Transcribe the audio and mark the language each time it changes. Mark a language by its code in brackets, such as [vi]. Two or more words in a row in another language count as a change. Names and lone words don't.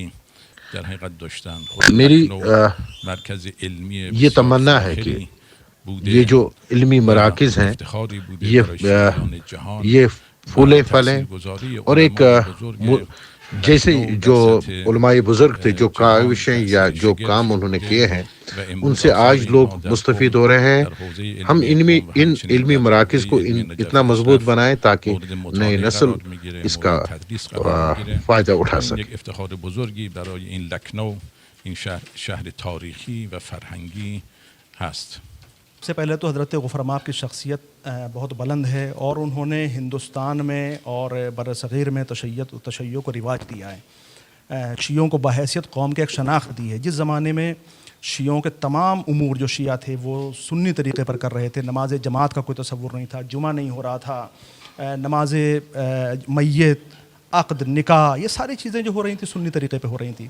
[ur] میری یہ تمنا ہے کہ یہ جو علمی مراکز ہیں یہ پھولیں پھلیں، اور ایک جیسے جو علماء بزرگ تھے، جو کاوشیں یا جو کام انہوں نے کیے ہیں، ان سے آج لوگ مستفید ہو رہے ہیں. ہم ان علمی مراکز کو اتنا مضبوط بنائیں تاکہ نئی نسل اس کا فائدہ اٹھا سکے. [fa] افتخار بزرگی برای این لکھنؤ، این شهر تاریخی و فرهنگی هست. [ur] سب سے پہلے تو حضرت غفران مآب کی شخصیت بہت بلند ہے، اور انہوں نے ہندوستان میں اور بر صغیر میں تشیع کو رواج دیا ہے. شیعوں کو بحیثیت قوم کے ایک شناخت دی ہے. جس زمانے میں شیعوں کے تمام امور جو شیعہ تھے وہ سنی طریقے پر کر رہے تھے، نماز جماعت کا کوئی تصور نہیں تھا، جمعہ نہیں ہو رہا تھا، نماز میت، عقد، نکاح، یہ ساری چیزیں جو ہو رہی تھیں سنی طریقے پہ ہو رہی تھیں.